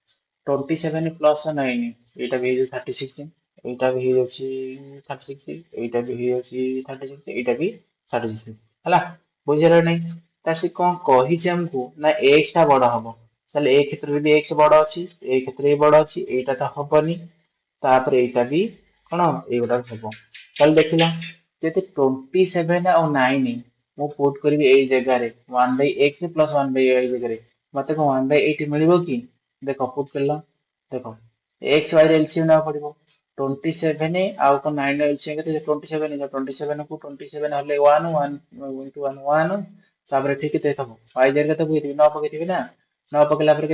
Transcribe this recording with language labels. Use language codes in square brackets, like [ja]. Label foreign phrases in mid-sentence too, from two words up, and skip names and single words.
[or] 27 ପ୍ଲସ 9 ଏଇଟା ବି ହେଇଯାଉଛି 36 ଏଇଟା ବି ହେଇଯାଉଛି 36 ଏଇଟା ବି ହେଇଯାଉଛି 36 ଏଇଟା ବି 36 ହେଲା ବୁଝିଲା ନାଇଁ ତା ସେ କଣ କହିଛି ଆମକୁ ନା x ଟା ବଡ ହବ ତାହେଲେ ଏ କ୍ଷେତ୍ରରେ ଯଦି x ବଡ ଅଛି ଏ କ୍ଷେତ୍ରରେ ବି ବଡ ଅଛି ଏଇଟା ତ ହବନି ତାପରେ ଏଇଟା ବି କଣ ଏଇଗୁଡାକ ହବ ତାହେଲେ ଦେଖିଲା ଯଦି 27 ଆଉ 9 ମୁଁ ପୁଟ କରିବି ଏଇ ଜାଗାରେ [en] 1 by x plus 1 by y [or] ଜାଗାରେ ମତେ କଣ [en] 1 by 8 [or] ମିଳିବ କି ଦେଖ ପୁଟ କଲ ଦେଖ x y ରେ LCM ନେବାକୁ ପଡିବ 27 ଆଉ କଣ 9 ର LCM କେତେ 27 27 କୁ 27 ହେଲେ 1 1 into 1 1 ତାପରେ ଠିକ କେତେ ହବ y ଜାଗାରେ କେତେ ପକେଇଥିବି 9 ପକେଇଥିବି ନା 9 ପକେଇଲା ପରେ